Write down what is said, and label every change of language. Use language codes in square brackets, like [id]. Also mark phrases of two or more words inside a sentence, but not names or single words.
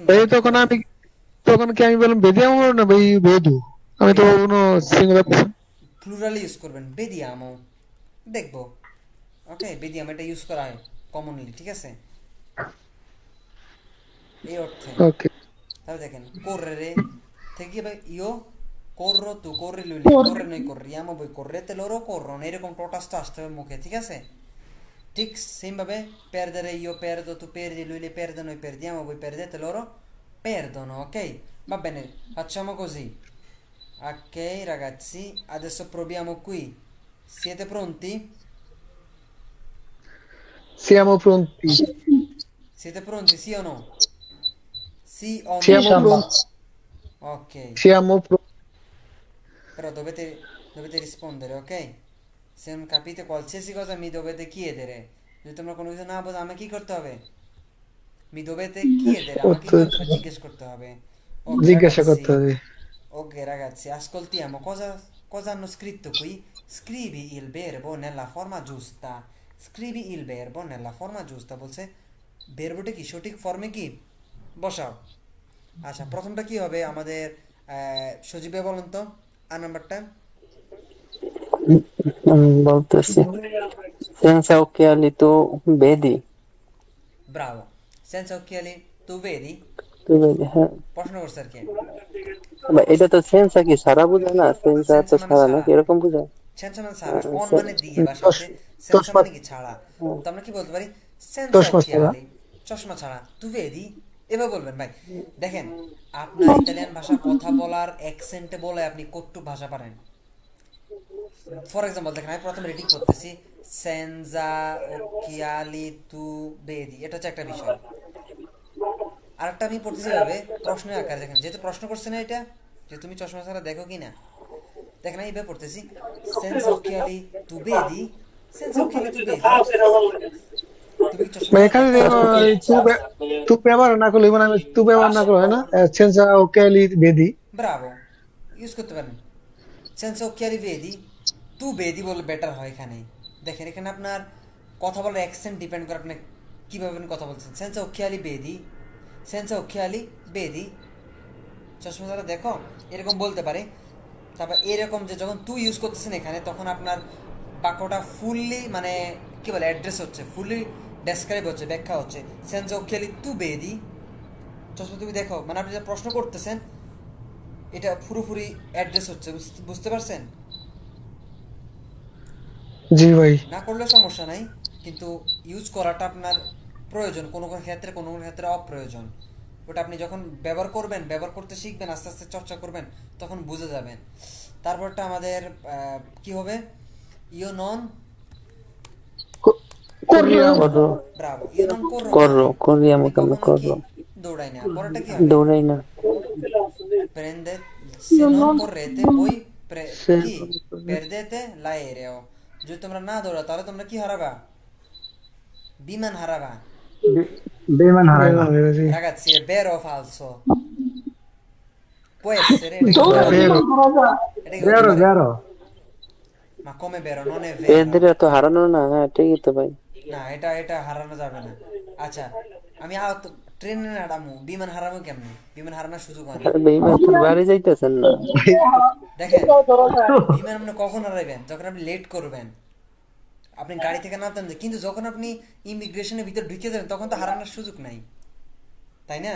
[bn] ভাই তখন কি আমি বললাম বেদিয়াম না ভাই বধু, আমি তো কোনো সিঙ্গুলার প্লুরালি ইউজ করবেন, বেদিয়ামো, দেখবো। ওকে, বেদিয়ামো এটা ইউজ করা হয় কমনলি, ঠিক আছে, এই অর্থে। ওকে তাহলে দেখেন [it] correre [bn] থেকে ভাই [it] ইও corro, tu corri, lui corre, noi corriamo, voi correte, loro corrono, [bn] এরকম টোটাসটা আসতে হবে মুখে, ঠিক আছে? ঠিক সেম ভাবে [it] perdere, io perdo, tu perdi, lui le perde, noi perdiamo, voi perdete, loro perdono, ok? Va bene, facciamo così. Ok ragazzi, adesso proviamo qui. Siete pronti? siamo pronti Siete pronti, sì o no? Sì o no? siamo pronti Ok, siamo pronti però dovete rispondere, ok? Se non capite qualsiasi cosa mi dovete chiedere. [bn] যদি তোমরা কোনো কিছু না বোঝো আমাকে কি করতে হবে? [it] Mi dovete chiedere, [bn] আমাকে কি করতে হবে? জিজ্ঞেস করতে হবে। Ok জিজ্ঞাসা ragazzi, করতে হবে [it] ok ragazzi, ascoltiamo cosa hanno scritto qui. Scrivi il verbo nella forma giusta. Scrivi il verbo nella forma giusta, [bn] বলছে ভার্বটা কি সঠিক ফর্মে কি বসাও। আচ্ছা, প্রথমটা কি হবে আমাদের? সজীব ভাই বলেন তো আ নাম্বারটা। [it] বলতেছি senza occhiali tu vedi ব্রাভো, senza occhiali tu vedi, [bn] তুই vedi হ্যাঁ প্রশ্ন করছে আর কি। ভাই, এটা তো সেন্সা কি সারা বোঝায় না? সেন্সা তো সেন্স মানে সারা সারা, নাকি এরকম বোঝায়? সেন্স মানে সারা, অন মানে দিয়ে বা সাথে, সেন্স মানে কি ছাড়া। তো আমরা কি বলতে পারি? সেন্স চশমা ছাড়া। occhiali, চশমা ছাড়া, [it] tu vedi, [bn] এভাবে বলবেন ভাই। দেখেন আপনার ইতালিয়ান ভাষা কথা বলার অ্যাকসেন্টে বলে আপনি কট্টু ভাষা পারেন। [en] for example [bn] দেখেন আমি প্রথমে রিডিং করতেছি, [it] senza occhiali tu vedi, [bn] এটা হচ্ছে একটা বিষয়। আরেকটা আমি পড়তেছি ভাবে প্রশ্নের আকারে, দেখেন যেহেতু প্রশ্ন করছে না এটা, যে তুমি চশমা ছাড়া দেখো কি না, দেখেন আমি এইভাবে পড়তেছি, [it] senza occhiali tu vedi, senza occhiali tu vedi, [bn] তুমি কি চশমা ভাই ছাড়া এখানে দেখো? তু ব্যবহার না করলে মানে আমি তু ব্যবহার না করলে হয় না [it] senza occhiali vedi [bn] ব্রাভো, ইউজ করতে পারেন। [it] senza occhiali vedi, tu vedi [bn] বলে বেটার হয় এখানে। দেখেন এখানে আপনার কথা বলার অ্যাকসেন্ট ডিপেন্ড করে আপনি কীভাবে আপনি কথা বলছেন। [it] senza occhiali vedi, senza occhiali vedi, [bn] চশমা ছাড়া দেখো, এরকম বলতে পারে। তারপর এরকম যে যখন তুই ইউজ করতেছেন এখানে, তখন আপনার বাক্যটা ফুললি মানে কি বলে অ্যাড্রেস হচ্ছে, ফুললি ডেসক্রাইব হচ্ছে, ব্যাখ্যা হচ্ছে। [it] senza occhiali tu vedi, [bn] চশমা তুমি দেখো, মানে আপনি যে প্রশ্ন করতেছেন এটা পুরোপুরি অ্যাড্রেস হচ্ছে, বুঝতে পারছেন? জি ভাই। না করলে সমস্যা নাই, কিন্তু ইউজ করাটা আপনার প্রয়োজন, কোনো কোনো ক্ষেত্রে, কোনো কোনো ক্ষেত্রে অপ্রয়োজন। ওটা আপনি যখন ব্যবহার করবেন, ব্যবহার করতে শিখবেন, আস্তে আস্তে চর্চা করবেন, তখন বুঝে যাবেন। তারপরটা আমাদের কি হবে? [it] io non [bn] করো ব্রাভো, [it] io non corro, corro corriamo [bn] আমি কেন কখনো কি করো দৌড়াই না। পরেরটা কি হবে? দৌড়াই না [it] prende se non correte voi [bn] সে [it] কি perdete l'aereo, [bn] যদি তোমরা না দৌড়াও তাহলে তোমরা কি হারাবা? বিমান হারাবা। বেমান হারাইবা। [it] Ragazzi, è vero o falso? Può essere, [bn] এটা কি দৌড়ে হতে পারে? বিমান হারাবা। এটা কি হতে বেরো পারে? বেরো। [it] Ma come vero? Non è vero. [bn] এদের তো হারানো না, হ্যাঁ ঠিকই তো ভাই। না, এটা হারানো যাবে না। আচ্ছা, আমি ট্রেনে হারামু, বিমান হারামু কেমনে? বিমান হারানোর সুযোগ হয় না। আরে বেইমান তো বাড়ি যাইতেছেন না। দেখেন, বিমান আপনি কখন হারাইবেন? যখন আপনি লেট করবেন, আপনি গাড়ি থেকে নামতেন, কিন্তু যখন আপনি ইমিগ্রেশনের ভিতর ঢুকে যাবেন তখন তো হারানোর সুযোগ নাই, তাই না?